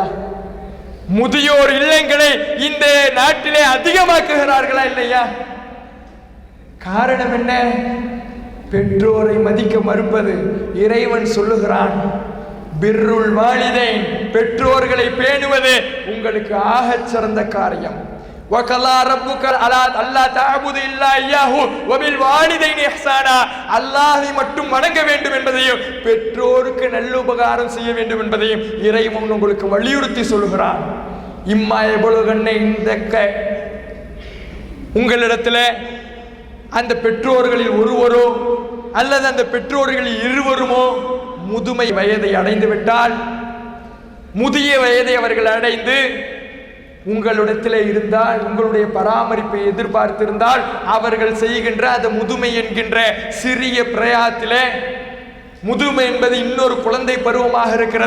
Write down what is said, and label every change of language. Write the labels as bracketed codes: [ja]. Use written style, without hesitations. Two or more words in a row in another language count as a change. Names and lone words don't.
[ta] முதியோர் இல்லங்களை இந்த நாட்டிலே அதிகமாக்குகிறார்களா இல்லையா? காரணம் என்ன? பெற்றோரை மதிக்க மறுப்பது. இறைவன் சொல்லுகிறான், [ar] بر الوالدين, [ta] பெற்றோர்களை பேணுவது உங்களுக்கு ஆகச் சிறந்த காரியம். [ar] وَقَضَى رَبُّكَ أَلَّا تَعْبُدُوا إِلَّا إِيَّاهُ وَبِالْوَالِدَيْنِ إِحْسَانًا, [ta] அல்லாஹ்வை மட்டும் வணங்க வேண்டும் என்பதையும், பெற்றோருக்கு நல்ல உபகாரம் செய்ய வேண்டும் என்பதையும் இறைவன் உங்களுக்கு வலியுறுத்தி சொல்கிறான். இம்மா எவ்வளவு இந்தக்க, உங்களிடத்தில் அந்த பெற்றோர்களில் ஒருவரோ அல்லது அந்த பெற்றோர்களில் இருவருமோ முதுமை வயதை அடைந்து விட்டால், முதிய வயதை அவர்கள் அடைந்து உங்களிடத்தில் இருந்தால், உங்களுடைய பராமரிப்பை எதிர்பார்த்திருந்தால், அவர்கள் செய்கின்ற அந்த முதுமை என்கின்ற சிறிய பிரயாத்திலே, முதுமை என்பது இன்னொரு குழந்தை பருவமாக இருக்கிறது.